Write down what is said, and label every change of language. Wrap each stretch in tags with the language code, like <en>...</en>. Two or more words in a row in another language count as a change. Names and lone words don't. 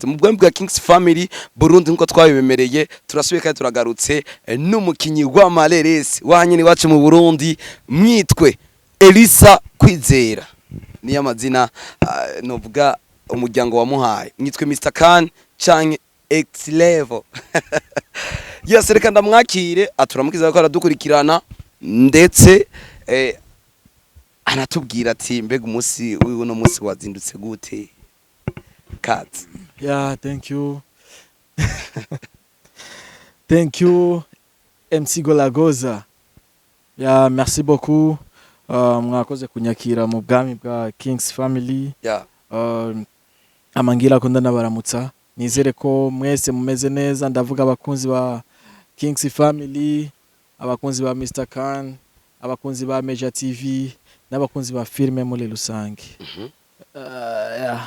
<rn>Mu bwami bwa Kings Family Burundi nkuko twabibemereye turasubiye kandi turagarutse n'umukinyi wa Mareresi wanyine wacu mu Burundi mwitwe Elisa Kwizera niyo amazina novuga umuryango wamuhaye mwitwe Mr Kane canke X level yes reka ndamwakire aturamukiza ko aradukurikirana ndetse anatubwira ati mbega umunsi wiwe no munsi wazindutse gute kat</rn> <en>yeah thank you thank you</en> <rn>MC Goragoza yeah</rn> <fr>merci beaucoup</fr> <rn>mwakoze kunyakira mu bwami bwa Kings Family yeah amangira ko ndanabaramutsa nizere ko mwese mumeze neza ndavuga abakunzi ba Kings Family abakunzi ba Mr Kane abakunzi ba Major TV n'abakunzi ba filme muri rusange yeah</rn>